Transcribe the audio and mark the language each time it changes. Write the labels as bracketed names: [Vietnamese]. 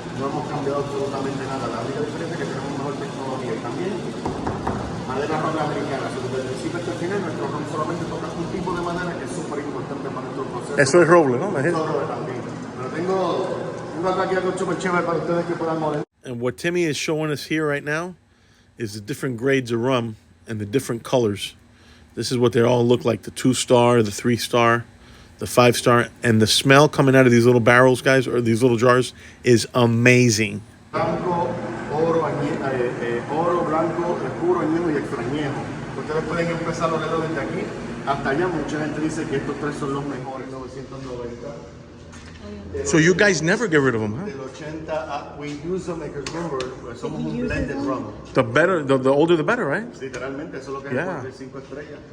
[Spanish] No hemos cambiado absolutamente nada. La única diferencia es que tenemos mejor tecnología y también madera roble americana. Desde el principio hasta el final, nuestro ron solamente toca un tipo de madera que es súper importante para nuestro proceso. Eso es roble, ¿no? Eso es roble también. Pero tengo aquí algo súper chévere para ustedes que puedan moler. [English] And what Timmy is showing us here right now is the different grades of rum and the different colors. This is what they all look like, the 2-star, the 3-star, the 5-star. And the smell coming out of these little barrels, guys, or these little jars, is amazing. [Spanish] Blanco, oro, blanco, puro, añejo y extrañejo. Ustedes pueden empezar a olerlo desde aquí hasta allá. Mucha gente dice que estos 3 son los mejores, 990. [English] So you guys never get rid of them, huh? [Spanish] Del 80 [English] we use them because remember, [Spanish] somos un [English] blended rum. The better, the older the better, right? [Spanish] Literalmente, eso es lo que es el 5 estrellas.